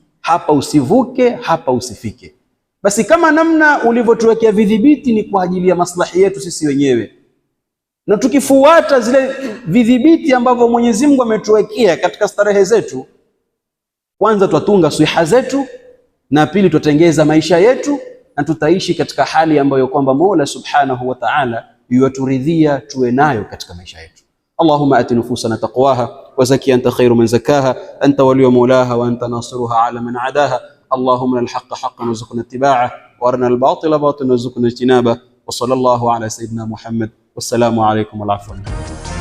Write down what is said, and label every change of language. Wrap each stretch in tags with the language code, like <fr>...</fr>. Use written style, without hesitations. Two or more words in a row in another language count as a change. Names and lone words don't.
<sw>Hapa usivuke, hapa usifike. Basi kama namna ulivyotuwekea vidhibiti ni kwa ajili ya maslahi yetu sisi wenyewe, na tukifuata zile vidhibiti ambavyo Mwenyezi Mungu ametuwekea katika starehe zetu, kwanza tutatunga siha zetu, na pili tutengeza maisha yetu, na tutaishi katika hali ambayo kwamba Mola</sw> <ar>سبحانه وتعالى</ar> <sw>yuaturidhia tuwe nayo katika maisha yetu.</sw> <ar>اللهم آت نفوسنا تقواها وزك أنت خير من زكاها أنت ولي مولاها وأنت ناصرها على من عاداها. اللهم الحق حقا وارزقنا اتباعه وأرنا الباطل باطلا وارزقنا اجتنابه. وصلى الله على سيدنا محمد والسلام عليكم ورحمة الله.</ar>